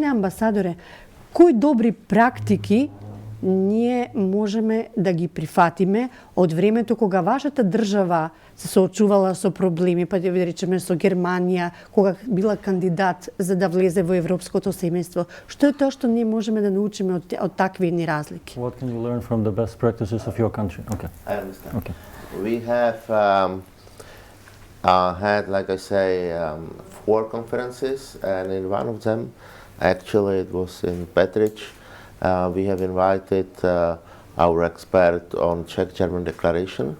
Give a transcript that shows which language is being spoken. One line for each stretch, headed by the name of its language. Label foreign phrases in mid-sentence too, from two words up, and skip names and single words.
Macedonian: Господине амбасадоре, кои добри практики ние можеме да ги прифатиме од времето кога вашата држава се соочувала со проблеми, па да ви речеме со Германија, кога била кандидат за да влезе во европското семејство. Што е тоа што ние можеме да научиме од такви едни разлики?
English: What can you learn from the best practices of your country? Okay. I understand. Okay. We have had, like I say, 4 conferences, and in one of them, actually it was in Petric, we have invited our expert on Czech-German declaration.